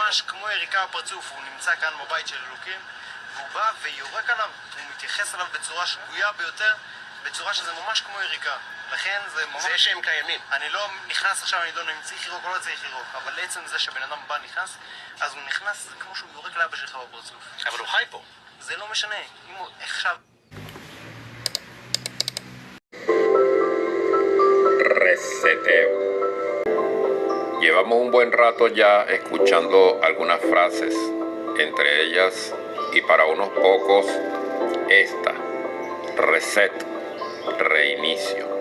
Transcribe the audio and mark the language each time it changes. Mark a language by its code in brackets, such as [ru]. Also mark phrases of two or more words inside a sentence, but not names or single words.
[he] זה ממש כמו יריקה בפרצוף, הוא נמצא כאן בבית של אלוקים, והוא בא ויורק עליו, הוא מתייחס אליו בצורה שגויה ביותר, בצורה שזה ממש כמו יריקה. לכן זה ממש... זה שהם קיימים. אני לא נכנס עכשיו, אני לא יודע אם צריך לירוק או לא צריך לירוק, אבל לעצם זה שבן אדם בא נכנס, אז הוא נכנס, זה כמו שהוא יורק לאבא שלך בפרצוף. אבל הוא חי פה. זה לא משנה, אם הוא עכשיו... [es] Reseteo. Llevamos un buen rato ya escuchando algunas frases, entre ellas y para unos pocos esta, reset, reinicio.